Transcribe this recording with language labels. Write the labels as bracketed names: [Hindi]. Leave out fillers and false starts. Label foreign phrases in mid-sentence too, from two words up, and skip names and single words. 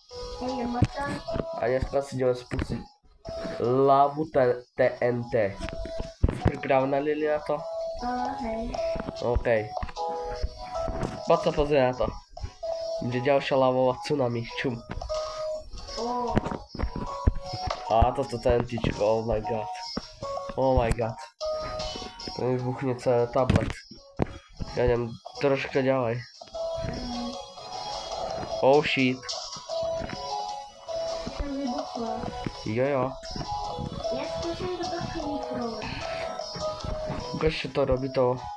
[Slovak] A dneska si ideme spustiť Lavu TNT. Pripravená, Lili, na to? Hej. OK. Poď sa pozrieť na to. Bude ďalšia lavová tsunami, čum. A toto TNTčko, [English] oh my god. Oh my god. [Slovak] To mi vybuchne celý tablet. Ja idem troška ďalej. [English] Oh shit. [Slovak] To vybuchlo. Jojo. Ja skúšam to trošku vyprovať. Ukáž, čo to robí to.